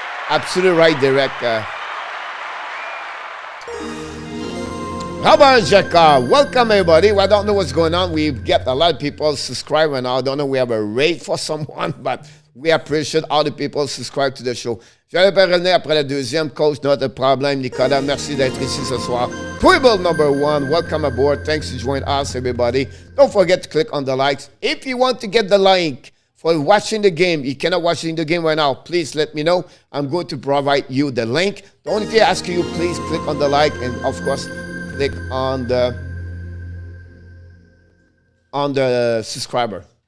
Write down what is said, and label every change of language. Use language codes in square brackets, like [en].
[en] Absolutely right, Derek. How about Jacka? Welcome, everybody. Well, I don't know what's going on. We get a lot of people subscribing now. I don't know we have a rate for someone, but we appreciate all the people subscribe to the show. [fr] Je vais revenir après la deuxième. [en] Coach, not a problem. [fr] Nicolas, merci d'être ici ce soir. [en] Twible number 1, welcome aboard. Thanks to join us, everybody. Don't forget to click on the likes. If you want to get the link for watching the game, you cannot watch the game right now, please let me know. I'm going to provide you the link. The only thing I ask you, please click on the like and, of course, click on the subscriber.